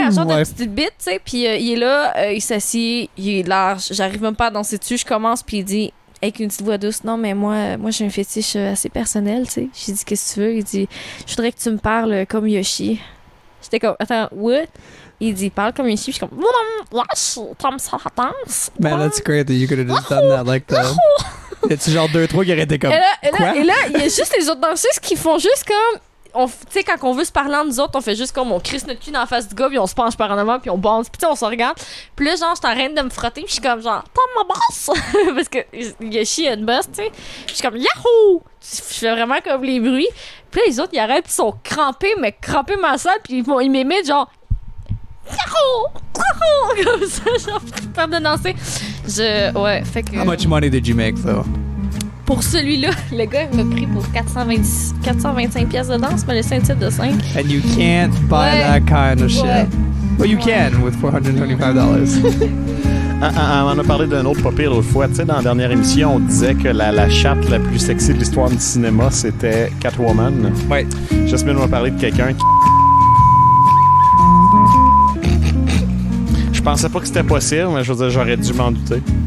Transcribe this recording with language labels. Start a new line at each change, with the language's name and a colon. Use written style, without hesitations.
French: un genre de petite bit, tu sais. Puis il est là, il s'assied, il est large. J'arrive même pas à danser dessus. Je commence, puis il dit, avec une petite voix douce, non, mais moi j'ai un fétiche assez personnel, tu sais. J'ai dit, qu'est-ce que tu veux? Il dit, je voudrais que tu me parles comme Yoshi. J'étais comme, attends, what? Il dit, parle comme Yoshi. Puis je suis comme, comme ça danse.
English: Man, that's great that you could have just done that like that.
French: Y'a-tu genre 2-3 qui auraient été comme. Et là, il y a juste les autres danseuses qui font juste comme. Tu sais, quand on veut se parler entre nous autres, on fait juste comme on crisse notre cul dans la face du gars, puis on se penche par en avant, puis on bounce, puis on se regarde. Puis là, genre, je suis en train de me frotter, puis je suis comme genre, t'as ma bosse! Parce que Yoshi a une bosse, tu sais. Puis je suis comme, yahoo! Je fais vraiment comme les bruits. Puis là, les autres, ils arrêtent, puis ils sont crampés ma salle, puis ils m'imitent genre. Comme ça, genre, peur de danser. Ouais, fait que.
English: How much money did you make, though?
French: Pour celui-là, le gars il m'a pris pour 425 pièces de danse, m'a laissé un titre de 5.
English: And you can't buy that kind of shit. Well, you can with $425.
French: On en a parlé d'un autre pas pire l'autre fois. Tu sais, dans la dernière émission, on disait que la chatte la plus sexy de l'histoire du cinéma, c'était Catwoman. Ouais. Jasmine m'a parlé de quelqu'un qui... Je pensais pas que c'était possible, mais je veux dire, j'aurais dû m'en douter.